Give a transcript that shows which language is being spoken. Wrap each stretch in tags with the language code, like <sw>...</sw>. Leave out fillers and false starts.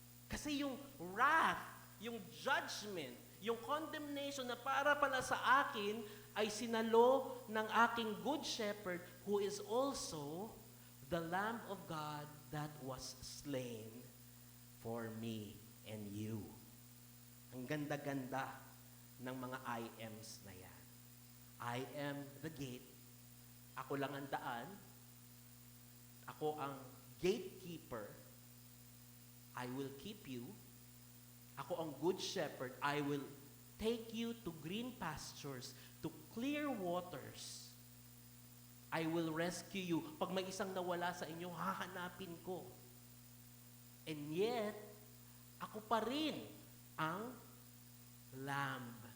<tl>Kasi yung</tl> <en>wrath, yung judgment, yung condemnation</en> <tl>na para pala sa akin ay sinalo ng aking</tl> <en>good shepherd who is also the Lamb of God that was slain for me and you.</en> <tl>ganda-ganda ng mga I ams na yan.</tl> <en>I am the gate.</en> <tl>Ako lang ang daan. Ako ang gatekeeper.</tl> <en>I will keep you.</en> <tl>Ako ang good shepherd.</tl> <en>I will take you to green pastures, to clear waters. I will rescue you.</en> <tl>Pag may isang nawala sa inyo, hahanapin ko.</tl> <en>And yet,</en> <tl>ako pa rin ang lamb.</tl>